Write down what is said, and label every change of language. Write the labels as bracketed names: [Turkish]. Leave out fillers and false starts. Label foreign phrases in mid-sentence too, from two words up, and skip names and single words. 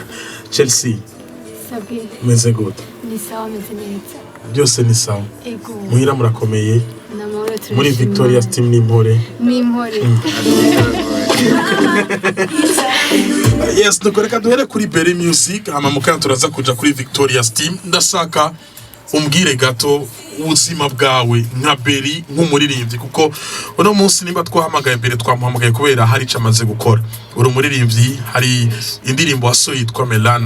[Rundi] Chelsea. Sabwe. Meze gute? Ni sawa meze neza. Byose ni sawa. Ego. Muhira murakomeye. Namahoro turi. Muri Victoria's Team ni mpore. Ni mpore. Yes, dukoreka duhere kuri Berry Music, hama mukana turaza kuja kuri Victoria's Team. Ndashaka umbwire gato ubuzima bwawe nka Beri nk'umuririmbyi, kuko uno munsi nimba twahamagaye Beri twamuhamagaye kubera hari ico amaze gukora. Uri umuririmbyi, hari indirimbo wasohoye yitwa Melana.